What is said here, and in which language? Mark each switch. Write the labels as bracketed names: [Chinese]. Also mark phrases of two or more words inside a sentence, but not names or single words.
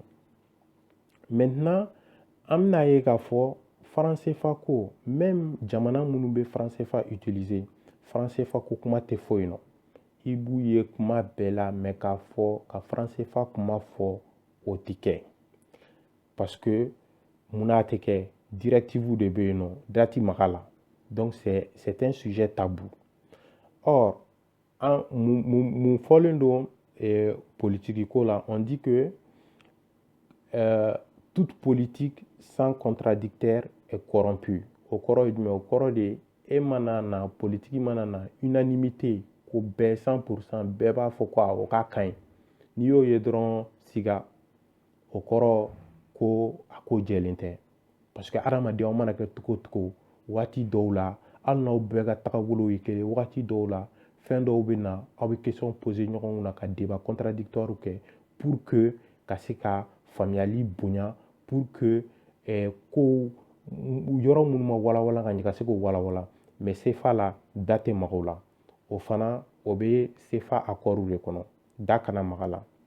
[Bambara] Maintenant an bɛna ye k'a fɔ franc CFA ko même jamana minnu bɛ franc CFA utiliser franc CFA ko kuma tɛ fɔ yen nɔ. I b'u ye kuma bɛɛ la mais k'a fɔ ka franc CFA kuma fɔ o tɛ kɛ. [French] Parce que [Bambara] munna a tɛ kɛ directive de bɛ yen nɔ date maga la. [French] Donc c'est un sujet tabou. [Bambara] Or mun fɔlen don politique ko la [French] on dit que toute politique sans contradicteur est corrompue. [Bambara] O kɔrɔ ye jumɛn? O kɔrɔ de e mana na politique mana na unanimité ko bɛɛ 100% bɛɛ b'a fɔ ko awɔ k'a ka ɲi. N'i y'o ye dɔrɔn siga o kɔrɔ ko a ko jɛlen tɛ. [French] Parce que [Bambara] adamadenw mana kɛ cogo cogo waati dɔw la hali n'aw bɛɛ ka tagabolo ye kelen waati dɔw la fɛn dɔw bɛ na aw bɛ [French] question poser [Bambara] ɲɔgɔn na ka [French] débat contradictoire [Bambara] kɛ [French] pour que [Bambara] ka se ka faamuyali bonya [French] pour que [Bambara] ko yɔrɔ minnu ma walawala ka ɲɛ ka se k'o walawala mais CFA la da tɛ maga o la o fana o bɛ CFA accord de kɔnɔ da kana maga la.